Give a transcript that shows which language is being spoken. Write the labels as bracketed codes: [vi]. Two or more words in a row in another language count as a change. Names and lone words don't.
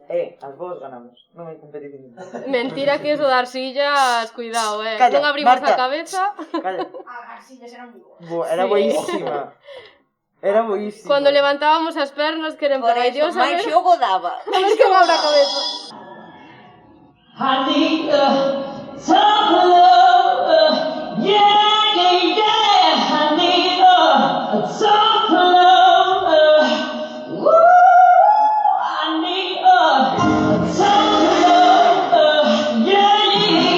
[gl] As boas ganamos, non hai competición. Mentira que eso de arsillas, cuidado, Calla, non abrimos Marta. a cabeza. Calla. As arsillas eran moi boas. Era boísima. Era boísima. Cuando levantábamos as pernas, que eran para Dios, a ver... máis xogo daba. A ver que me abre a cabeza. [en] I need some love, yeah. I need some love, woo. I need some love, yeah.